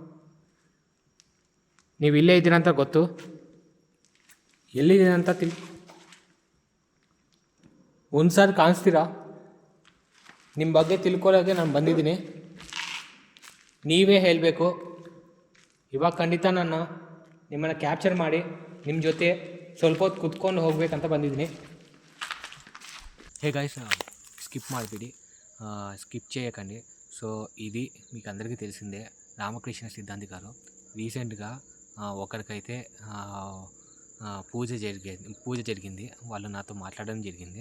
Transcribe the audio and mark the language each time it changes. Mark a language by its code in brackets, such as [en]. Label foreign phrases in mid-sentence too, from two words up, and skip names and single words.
[kn] ನೀವು ಇಲ್ಲೇ ಇದ್ದೀರ ಅಂತ ಗೊತ್ತು. ಎಲ್ಲಿದ್ದೀರ ಅಂತ ಒಂದ್ಸಾರಿ ಕಾಣಿಸ್ತೀರಾ? ನಿಮ್ಮ ಬಗ್ಗೆ ತಿಳ್ಕೊಳ್ಳೋಕ್ಕೆ ನಾನು ಬಂದಿದ್ದೀನಿ. ನೀವೇ ಹೇಳಬೇಕು. ಇವಾಗ ಖಂಡಿತ ನಾನು ನಿಮ್ಮನ್ನು ಕ್ಯಾಪ್ಚರ್ ಮಾಡಿ ನಿಮ್ಮ ಜೊತೆ ಸ್ವಲ್ಪ ಹೊತ್ತು ಕುತ್ಕೊಂಡು ಹೋಗ್ಬೇಕಂತ ಬಂದಿದ್ದೀನಿ. [en] hey guys, [te] స్కిప్ ಮಾಡಿಬಿಡಿ, స్కిప్ చేయకండి. సో ఇది మీకు అందరికీ తెలిసిందే, రామకృష్ణ సిద్ధాంతి గారు రీసెంట్గా ఒకరికైతే పూజ జరిగింది. వాళ్ళు నాతో మాట్లాడడం జరిగింది.